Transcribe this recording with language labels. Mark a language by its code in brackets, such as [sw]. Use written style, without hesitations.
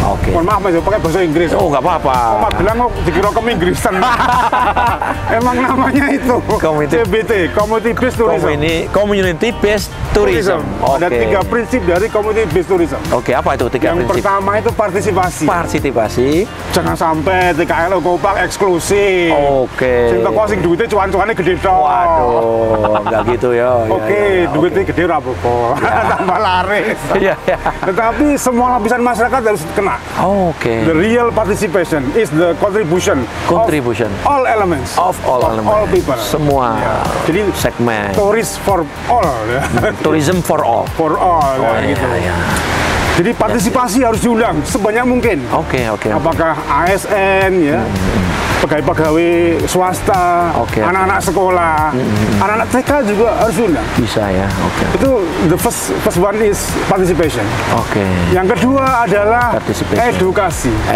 [id] Mohon maaf Mas, pakai bahasa Inggris. Nggak apa-apa. Magelang kok dikira Inggrisan. Emang namanya itu CBT, Community Based Tourism. [en] Community Based Tourism. [id] Ada 3 prinsip dari Community Based Tourism. Apa itu 3 prinsip? Yang pertama itu partisipasi. Jangan sampai TKL Kopak eksklusif. [jv] Sing teko sing duitnya cuan-cuannya gede tok. [id] Waduh, nggak gitu ya. [jv] Duitnya gede ra apa-apa. [id] Tambah laris. Tetapi semua lapisan masyarakat harus kena. [en] The real participation is the contribution of all elements, of all people. [id] Semua jadi segmen. [en] Tourist for all. Tourism for all. [id] Gitu. Jadi partisipasi harus diundang sebanyak mungkin. Oke. Apakah ASN ya, pegawai swasta, anak-anak sekolah, anak-anak TK juga harus diundang. Bisa ya, Itu [en] the first one is participation. [id] Yang kedua adalah edukasi.